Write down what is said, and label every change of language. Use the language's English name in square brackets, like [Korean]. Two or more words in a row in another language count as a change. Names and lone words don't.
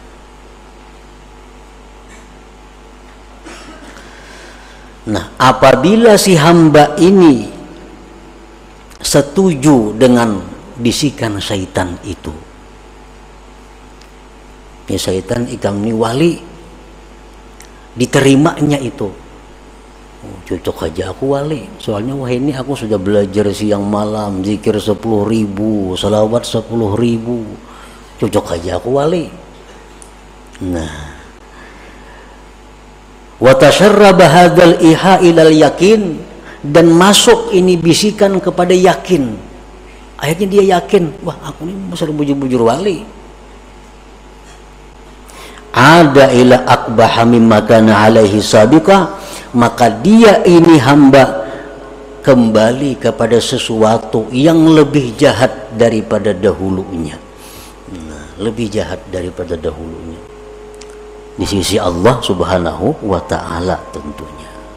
[Indonesian] Nah, apabila si hamba ini setuju dengan bisikan syaitan itu, ya syaitan ikam ini wali, diterimanya itu, oh, cocok aja aku wali, soalnya wah ini aku sudah belajar siang malam, zikir 10.000, salawat 10.000, cocok aja aku wali. Nah, [Arabic] وتسرب هذا إليه إلى اليقين, [Indonesian] dan masuk ini bisikan kepada yakin. Akhirnya dia yakin, wah aku ini besar bujur-bujur wali. [Arabic] عاد إلى أقبح مما كان عليه سابقا, [Indonesian] maka dia ini hamba kembali kepada sesuatu yang lebih jahat daripada dahulunya. Nah, lebih jahat daripada dahulunya di sisi Allah [Arabic] سبحانه وتعالى [Indonesian] tentunya.